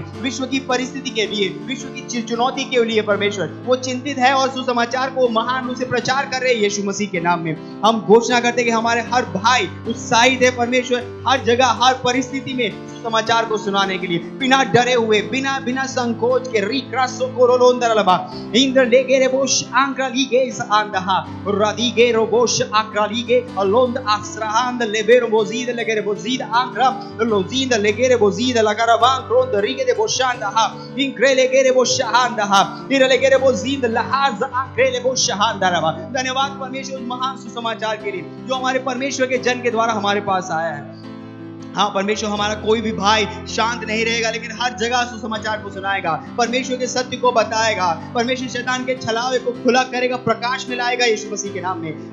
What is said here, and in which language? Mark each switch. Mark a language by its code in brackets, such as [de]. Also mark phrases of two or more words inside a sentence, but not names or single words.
[hi] विश्व की परिस्थिति के लिए, विश्व की चुनौती के लिए परमेश्वर वो चिंतित है और सुसमाचार को महान रूप से प्रचार कर रहे हैं यीशु मसीह के नाम में। हम घोषणा करते हैं कि हमारे हर भाई उत्साहित है परमेश्वर हर जगह हर परिस्थिति में सुसमाचार को सुनाने के लिए, बिना डरे हुए, बिना संकोच के। रिक्रासो कोरोलोंदरलबा इंद्र लेगे रे बोश आंक्रालीगे इस आंदहा रादीगे रोबोश आक्रालीगे अलोंद आस्राहांद लेबेरो बोजीद लेगे रे बोजीद आंक्रा लोजीद लेगे रे बोजीद लगाराबां क्रोंद रिगे रे बोशांदहा इंक्रे लेगे रे बोशांदहा इरे लेगे रे बोजीद लहाज आंक्रे ले बोशांदरबा। धन्यवाद परमेश्वर उस महान सुसमाचार के लिए जो हमारे परमेश्वर के जन के द्वारा हमारे पास आया है। हाँ परमेश्वर हमारा कोई भी भाई शांत नहीं रहेगा, लेकिन हर जगह सुसमाचार को सुनाएगा, परमेश्वर के सत्य को बताएगा, परमेश्वर शैतान के छलावे को खुला करेगा, प्रकाश में लाएगा यीशु मसीह के नाम में।